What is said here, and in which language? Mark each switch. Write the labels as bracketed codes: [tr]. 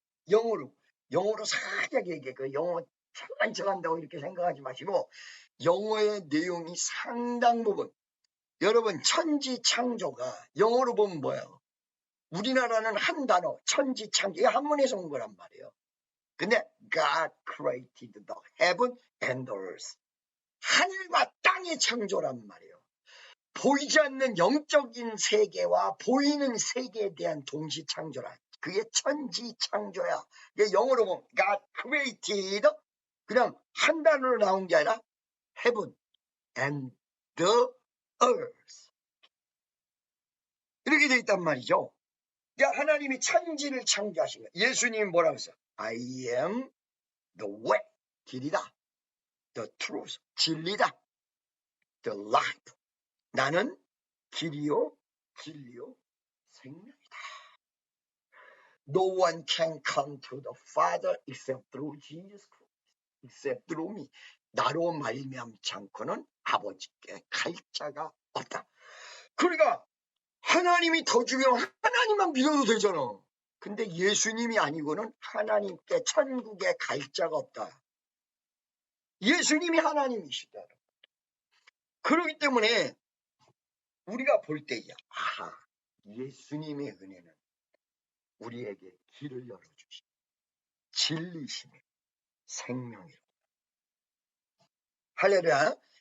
[ko] 영어로 살짝 얘기해. 영어 척한다고 이렇게 생각하지 마시고 영어의 내용이 상당 부분. 여러분 천지창조가 영어로 보면 뭐예요? 우리나라는 한 단어 천지창조 한문에서 온 거란 말이에요. 근데 [en] God created the heaven and the earth. [ko] 하늘과 땅의 창조란 말이에요. 보이지 않는 영적인 세계와 보이는 세계에 대한 동시창조라. 그게 천지창조야. 이게 영어로 보면 [en] God created [ko] 그냥 한 단어로 나온 게 아니라 [en] heaven and the earth. [ko] 이렇게 돼 있단 말이죠. 그러니까 하나님이 천지를 창조하신 거예요. 예수님이 뭐라고 했어요? [en] I am the way, [ko] 길이다. [en] The truth, [ko] 진리다. [en] The life, [ko] 나는 길이요, 진리요, 생명이다. [en] No one can come to the Father except through Jesus Christ, except through me. [ko] 나로 말미암지 않고는 아버지께 갈 자가 없다. 그러니까 하나님이 더 중요한 하나님만 믿어도 되잖아. 근데 예수님이 아니고는 하나님께 천국에 갈 자가 없다. 예수님이 하나님이시다. 그렇기 때문에 우리가 볼 때 예수님의 은혜는 우리에게 길을 열어주시 진리심의 생명이로. 할렐루야.